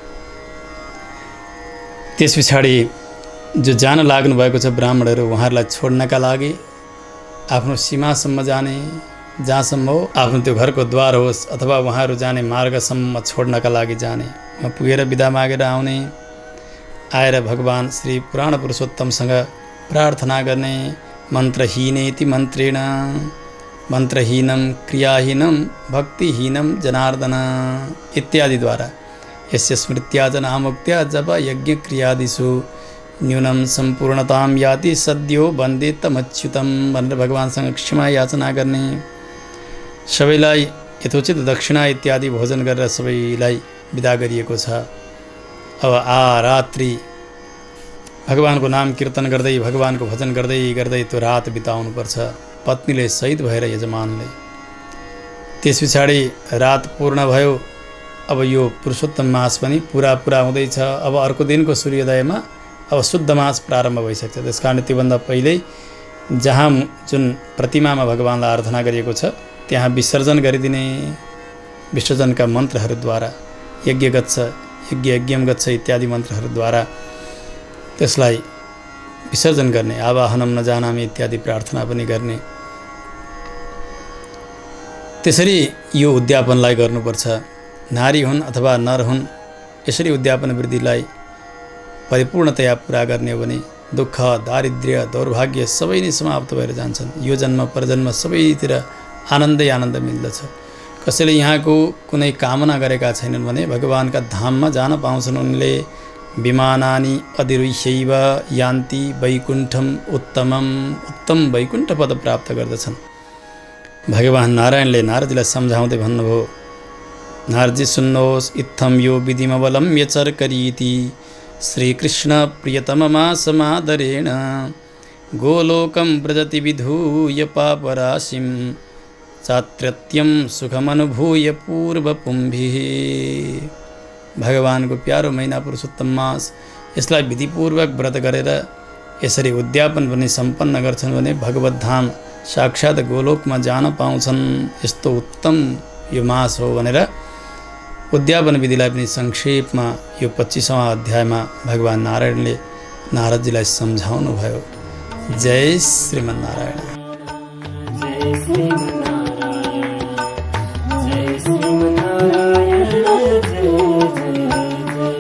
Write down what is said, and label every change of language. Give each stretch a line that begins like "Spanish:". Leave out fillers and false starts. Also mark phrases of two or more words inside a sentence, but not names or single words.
Nepali: त्यस पछाडि जो जान लाग्नु भएको छ ब्राह्मणहरू, उहाँहरूलाई छोड्नका लागि आफ्नो सीमासम्म जाने, जहाँसम्म हो आफ्नो त्यो घरको द्वार होस् अथवा उहाँहरू जाने मार्गसम्म छोड्नका लागि जाने, उहाँ पुगेर बिदा मागेर आउने, आएर भगवान् श्री पुराण पुरुषोत्तमसँग प्रार्थना गर्ने।
Sanskrit: मन्त्रहीनेति मन्त्रेण मन्त्रहीनं क्रियाहीनं भक्तिहीनं जनार्दन इत्यादिद्वारा यस्य स्मृत्या च नामुक्त्या जप यज्ञ क्रियादिषु न्यूनं सम्पूर्णतां याति सद्यो वन्दे तमच्युतं
Nepali: भनेर भगवानसँग क्षमा याचना गर्ने। सबैलाई यथोचित दक्षिणा इत्यादि भोजन गरेर सबैलाई बिदा गरिएको छ। अब रात्रि भगवानको नाम कीर्तन गर्दै, भगवानको भजन गर्दै गर्दै त्यो रात बिताउनुपर्छ पत्नीले सहित भएर यजमानले। त्यस पछाडि रात पूर्ण भयो। अब यो पुरुषोत्तम मास पनि पुरा हुँदैछ। अब अर्को दिनको सूर्योदयमा अब शुद्ध मास प्रारम्भ भइसक्छ। त्यस कारण त्योभन्दा पहिल्यै जहाँ जुन प्रतिमामा भगवानलाई आराधना गरिएको छ त्यहाँ विसर्जन गरिदिने। विसर्जनका मन्त्रहरूद्वारा
Sanskrit: यज्ञ गच्छ, यज्ञम गच्छ
Nepali: इत्यादि मन्त्रहरूद्वारा त्यसलाई विसर्जन गर्ने।
Sanskrit: आवाहनम न जानामि
Nepali: इत्यादि प्रार्थना पनि गर्ने। त्यसरी यो उद्यापनलाई गर्नुपर्छ। नारी हुन् अथवा नर हुन्, यसरी उद्यापन वृद्धिलाई परिपूर्णतया पुरा गर्ने हो भने दुःख, दारिद्र्य, दौर्भाग्य सबै नै समाप्त भएर जान्छन्। यो जन्म परजन्म सबैतिर आनन्दै आनन्द मिल्दछ। कसैले यहाँको कुनै कामना गरेका छैनन् भने भगवानका धाममा जान पाउँछन्। उनले
Sanskrit: विमानानि अधिरुह्यैव यान्ति वैकुण्ठम
Nepali: उत्तम वैकुण्ठ पद प्राप्त गर्दछन्। भगवान नारायणले नारदजीलाई सम्झाउँदै भन्नुभयो, नारदजी सुन्नुहोस्,
Sanskrit: इत्थम यो विधिमवलम्ब्य चर्करीति श्रीकृष्ण प्रियतममा समादरेण गोलोकं व्रजति विधूय पापराशिं चात्रत्यं सुखमनुभूय पूर्वपुंभिः।
Nepali: भगवानको प्यारो महिना पुरुषोत्तम मास, यसलाई विधिपूर्वक व्रत गरेर यसरी उद्यापन पनि सम्पन्न गर्छन् भने भगवत धाम साक्षात् गोलोकमा जान पाउँछन्। यस्तो उत्तम यो मास हो भनेर उद्यापन विधिलाई पनि संक्षेपमा यो 25वां अध्यायमा भगवान नारायणले नारदजीलाई सम्झाउनु भयो। जय श्रीमन्नारायण। जय श्रीमन्नारायण, जय श्रीमन्नारायण, जय जय।